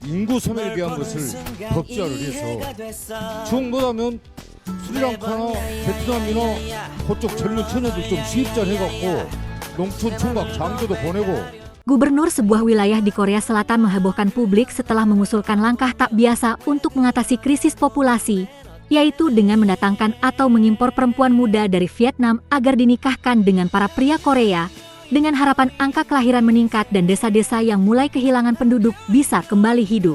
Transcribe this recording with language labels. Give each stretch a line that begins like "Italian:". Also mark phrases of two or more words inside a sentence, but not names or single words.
Korean: 인구 소멸에 대한 것을 법제화를 해서 정보라면 스리랑카나 베트남이나 그쪽 젊은 처녀들 좀 수입잘 해갖고 농촌 총각 장교도 보내고.
Indonesian: Gubernur sebuah wilayah di Korea Selatan menghebohkan publik setelah mengusulkan langkah tak biasa untuk mengatasi krisis populasi, yaitu dengan mendatangkan atau mengimpor perempuan muda dari Vietnam agar dinikahkan dengan para pria Korea, dengan harapan angka kelahiran meningkat dan desa-desa yang mulai kehilangan penduduk bisa kembali hidup.